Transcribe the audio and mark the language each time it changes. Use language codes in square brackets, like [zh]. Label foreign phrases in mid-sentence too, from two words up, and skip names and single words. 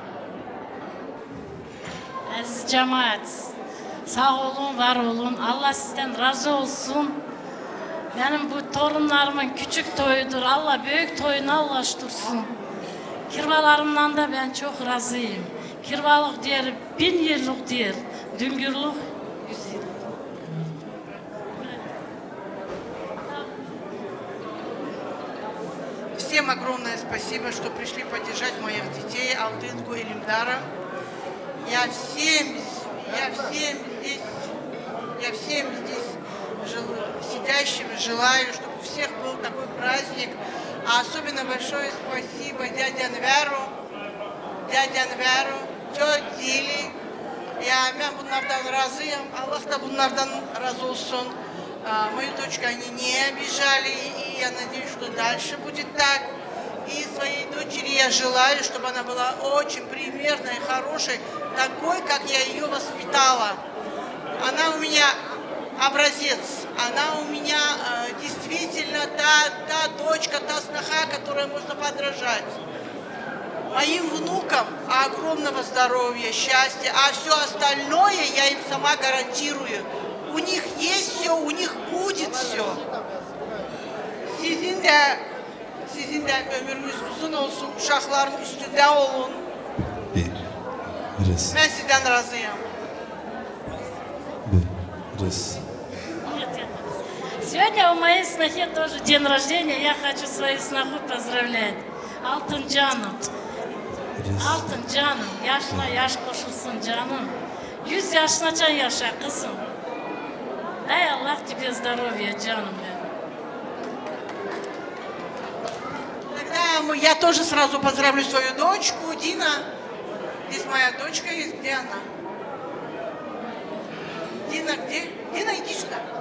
[tr] Aziz cemaat, sağ olun, var olun, Allah sizden razı olsun. Benim bu torunlarımın küçük toyudur. Allah büyük toyuna ulaştırsın. Kirvalarımdan da ben çok razıyım. Kirvalık diğer 1000 yıllık diğer. Düngürlük 100 yıllık. [ru] Всем огромное спасибо, что пришли поддержать моих детей, Алтынку и Эльмдара. Я всем здесь сидящим желаю, чтобы у всех был такой праздник. А особенно большое спасибо дяде Анверу, тете Дили. [tr] Ben bunlardan razıyım. Allah da bunlardan razı olsun. [ru] Мою дочку они не обижали, и я надеюсь, что дальше будет так. И своей дочери я желаю, чтобы она была очень примерной, хорошей, такой, как я ее воспитала. Она у меня образец, она у меня действительно та дочка, та сноха, которой можно подражать. моим внукам огромного здоровья, счастья, а все остальное я им сама гарантирую. У них есть все, у них будет все. [tr] Sizin de ömrünüz uzun olsun, uşakların üstünde olun. Ben sizden razıyım. [ru] Сегодня у моей снохи тоже день рождения. Я хочу свою сноху поздравлять. [tr] Алтын canım. Altın canım. Yaşına yaş koşulsun canım. 100 yaşına can yaşa kızım. [ru] Дай Allah тебе здоровья, [tr] canım benim. [ru] Тогда я тоже сразу поздравлю свою дочку, Дина. Здесь моя дочка есть, где она? Дина где? Дина, иди сюда.